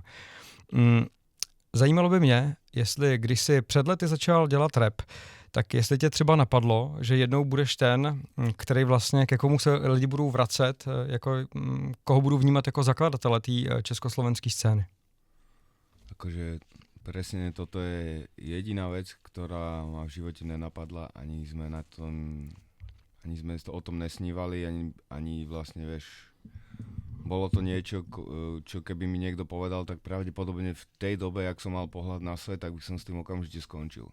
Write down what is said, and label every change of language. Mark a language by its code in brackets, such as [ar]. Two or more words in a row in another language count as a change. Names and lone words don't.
[cs] Zajímalo by mě, jestli když jsi před lety začal dělat rap, tak jestli tě třeba napadlo, že jednou budeš ten, který vlastně ke komu se lidi budou vracet, jako koho budou vnímat jako zakladatele té československé scény. [sk] Akože presne toto je jediná vec, ktorá ma v živote nenapadla, ani sme o tom nesnívali, ani vlastne, vieš, bolo to niečo, čo keby mi niekto povedal, tak pravdepodobne v tej dobe, jak som mal pohľad na svet, tak by som s tým okamžite skončil.